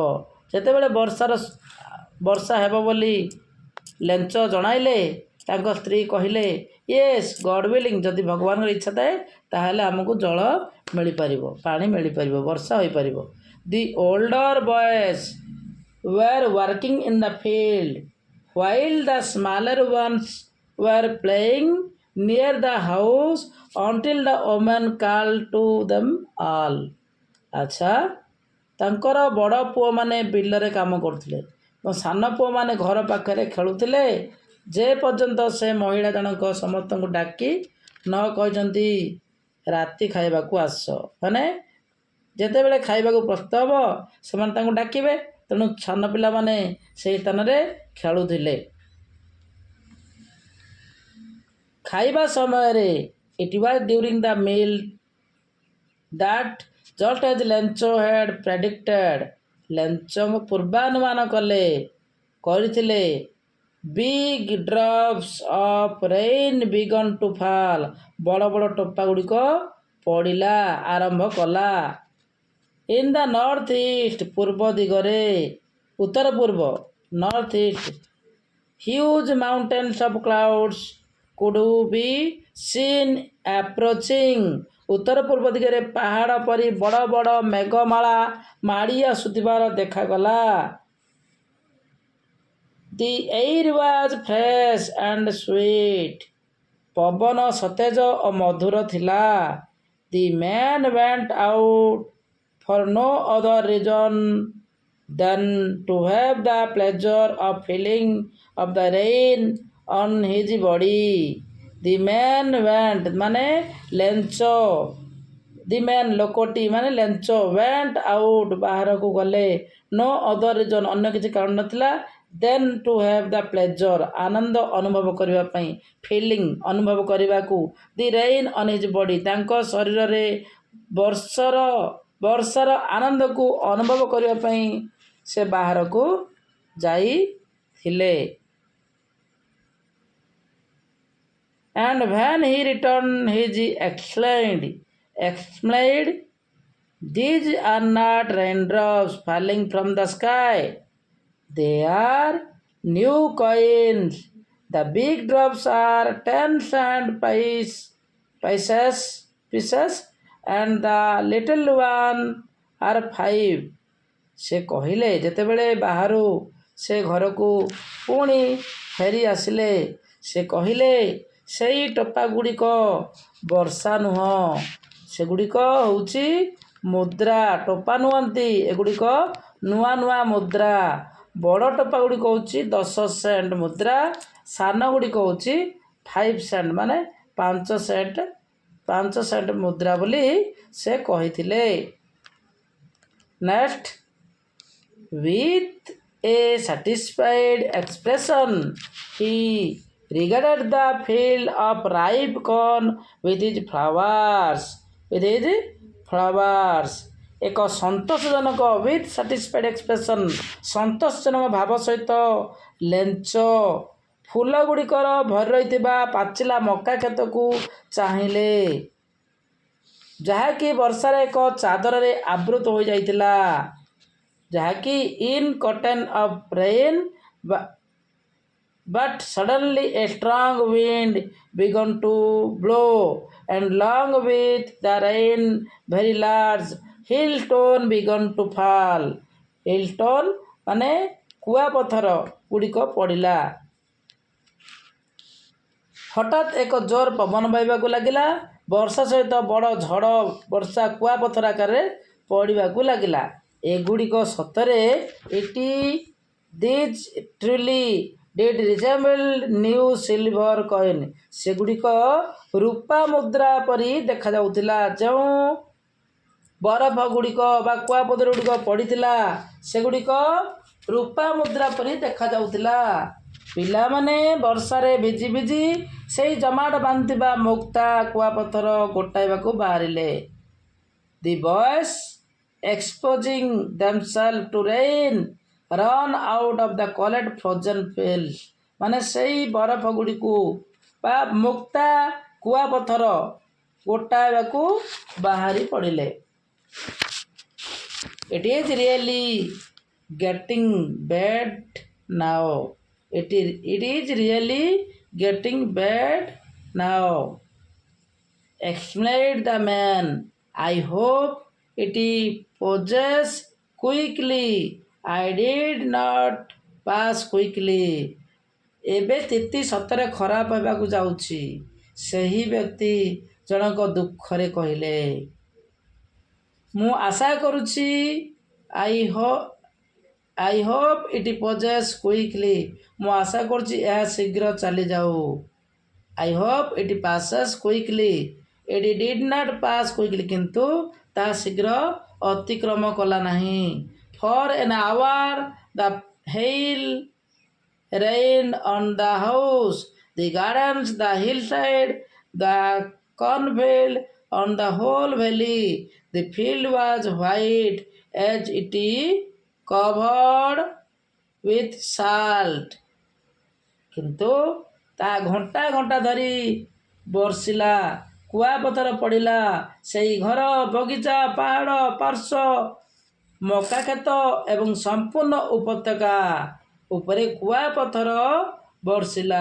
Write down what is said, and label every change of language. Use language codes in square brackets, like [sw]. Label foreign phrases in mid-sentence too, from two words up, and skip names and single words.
[or] ଯେତେବେଳେ ବର୍ଷା ହେବ ବୋଲି ଲେଞ୍ଚ ଜଣାଇଲେ ତାଙ୍କ ସ୍ତ୍ରୀ କହିଲେ [en] yes God willing [or] ଯଦି ଭଗବାନଙ୍କର ଇଚ୍ଛା ଥାଏ ତାହେଲେ ଆମକୁ ଜଳ ମିଳିପାରିବ, ପାଣି ମିଳିପାରିବ, ବର୍ଷା ହୋଇପାରିବ। [en] the older boys were working in the field while the smaller ones were playing near the house until the woman called to them all। [or] ଆଚ୍ଛା, ତାଙ୍କର ବଡ଼ ପୁଅମାନେ ବିଲରେ କାମ କରୁଥିଲେ ଏବଂ ସାନ ପୁଅମାନେ ଘର ପାଖରେ ଖେଳୁଥିଲେ ଯେ ପର୍ଯ୍ୟନ୍ତ ସେ ମହିଳା ଜଣକ ସମସ୍ତଙ୍କୁ ଡାକି ନ କହିଛନ୍ତି ରାତି ଖାଇବାକୁ ଆସ। ମାନେ ଯେତେବେଳେ ଖାଇବାକୁ ପ୍ରସ୍ତୁତ ହେବ ସେମାନେ ତାଙ୍କୁ ଡାକିବେ, ତେଣୁ ସାନ ପିଲାମାନେ ସେହି ସ୍ଥାନରେ ଖେଳୁଥିଲେ। ଖାଇବା ସମୟରେ [en] it was during the meal that just as ଲେଞ୍ଚ had predicted [or] ଲେଞ୍ଚ ପୂର୍ବାନୁମାନ କରିଥିଲେ [en] big drops of rain began to fall [or] ବଡ଼ ବଡ଼ ଟୋପା ଗୁଡ଼ିକ ପଡ଼ିଲା ଆରମ୍ଭ କଲା। [en] in the north east [or] ପୂର୍ବ ଦିଗରେ ଉତ୍ତର ପୂର୍ବ [en] north east huge mountains of clouds could be seen approaching [or] ଉତ୍ତର ପୂର୍ବ ଦିଗରେ ପାହାଡ଼ ପରି ବଡ଼ ବଡ଼ ମେଘମାଳା ମାଡ଼ି ଆସୁଥିବାର ଦେଖାଗଲା। [en] the air was fresh and sweet [or] ପବନ ସତେଜ ଓ ମଧୁର ଥିଲା। [en] the man went out for no other reason than to have the pleasure of feeling of the rain on his body। the man went ମାନେ ଲେଞ୍ଚ, the man [or] ଲୋକଟି ମାନେ ଲେଞ୍ଚ [en] went out [or] ବାହାରକୁ ଗଲେ [en] no other reason [or] ଅନ୍ୟ କିଛି କାରଣ ନଥିଲା [en] then to have the pleasure [or] ଆନନ୍ଦ ଅନୁଭବ କରିବା ପାଇଁ feeling ଅନୁଭବ କରିବାକୁ [en] the rain on his body [or] ତାଙ୍କ ଶରୀରରେ ବର୍ଷାର ଆନନ୍ଦକୁ ଅନୁଭବ କରିବା ପାଇଁ ସେ ବାହାରକୁ ଯାଇଥିଲେ। [en] and when he returned he exclaimed these are not raindrops falling from the sky, they are new coins, the big drops are 10 cent pieces and the little one are 5। [or] ସେ କହିଲେ ଯେତେବେଳେ ବାହାରୁ ସେ ଘରକୁ ପୁଣି ଫେରି ଆସିଲେ ସେ କହିଲେ ସେଇ ଟୋପା ଗୁଡ଼ିକ ବର୍ଷା ନୁହଁ, ସେଗୁଡ଼ିକ ହେଉଛି ମୁଦ୍ରା। ଟୋପା ନୁହନ୍ତି, ଏଗୁଡ଼ିକ ନୂଆ ନୂଆ ମୁଦ୍ରା। ବଡ଼ ଟୋପା ଗୁଡ଼ିକ ହେଉଛି 10 ସେଣ୍ଟ ମୁଦ୍ରା, ସାନ ଗୁଡ଼ିକ ହେଉଛି 5 ସେଣ୍ଟ ମାନେ 5 ସେଣ୍ଟ ମୁଦ୍ରା ବୋଲି ସେ କହିଥିଲେ। [en] ନେକ୍ସଟ with a satisfied expression he regarded the field of ripe corn with his flowers [or] ଏକ ସନ୍ତୋଷଜନକ [en] with satisfied expression [or] ସନ୍ତୋଷଜନକ ଭାବ ସହିତ ଲେଞ୍ଚ ଫୁଲ ଗୁଡ଼ିକର ଭରି ରହିଥିବା ପାଚିଲା ମକା କ୍ଷେତକୁ ଚାହିଁଲେ ଯାହାକି ବର୍ଷାରେ ଏକ ଚାଦରରେ ଆବୃତ ହୋଇଯାଇଥିଲା, ଯାହାକି [en] in cotton of rain but suddenly a strong wind began to blow and along with the rain very large hailstone began to fall। [or] hailstone ମାନେ କୁଆପଥର ଗୁଡ଼ିକ ପଡ଼ିଲା। ହଠାତ୍ ଏକ ଜୋର ପବନ ବହିବାକୁ ଲାଗିଲା, ବର୍ଷା ସହିତ ବଡ଼ ଝଡ଼ ବର୍ଷା କୁଆପଥର ଆକାରରେ ପଡ଼ିବାକୁ ଲାଗିଲା। ଏଗୁଡ଼ିକ ସତରେ [en] these truly did resemble new silver coin [or] ସେଗୁଡ଼ିକ ରୂପା ମୁଦ୍ରା ପରି ଦେଖାଯାଉଥିଲା। ଯେଉଁ ବରଫ ଗୁଡ଼ିକ ବା କୁଆପଥର ଗୁଡ଼ିକ ପଡ଼ିଥିଲା ସେଗୁଡ଼ିକ ରୂପା ମୁଦ୍ରା ପରି ଦେଖାଯାଉଥିଲା। ପିଲାମାନେ ବର୍ଷାରେ ଭିଜି ଭିଜି ସେଇ ଜମାଟ ବାନ୍ଧିଥିବା ମୁକ୍ତା କୁଆପଥର ଗୋଟାଇବାକୁ ବାହାରିଲେ। [en] The boys, exposing themselves to rain, run out of the cold frozen fields [or] ମାନେ ସେଇ ବରଫ ଗୁଡ଼ିକୁ ବା ମୁକ୍ତା କୁଆପଥର ଗୋଟାଇବାକୁ ବାହାରି ପଡ଼ିଲେ। [en] It is really getting bad now. It is really getting bad now, exclaimed the man. I hope it passes quickly. I did not pass quickly. [or] ଏବେ ସ୍ଥିତି ସତରେ ଖରାପ ହେବାକୁ ଯାଉଛି, ସେହି ବ୍ୟକ୍ତି ଜଣକ ଦୁଃଖରେ କହିଲେ। ମୁଁ ଆଶା କରୁଛି [en] I hope it passes quickly. [or] ମୁଁ ଆଶା କରୁଛି ଏହା ଶୀଘ୍ର ଚାଲିଯାଉ। [en] I hope it passes quickly. It did not pass quickly. [or] କିନ୍ତୁ ତାହା ଶୀଘ୍ର ଅତିକ୍ରମ କଲା ନାହିଁ। [en] For an hour the hail rained on the house, the gardens, the hillside, the cornfield, on the whole valley. The field was white as it covered with salt. [or] କିନ୍ତୁ ତାହା ଘଣ୍ଟା ଘଣ୍ଟା ଧରି ବର୍ଷିଲା। କୁଆପଥର ପଡ଼ିଲା ସେହି ଘର, ବଗିଚା, ପାହାଡ଼, ପାର୍ଶ୍ୱ, ମକା କ୍ଷେତ ଏବଂ ସମ୍ପୂର୍ଣ୍ଣ ଉପତ୍ୟକା ଉପରେ କୁଆପଥର ବର୍ଷିଲା।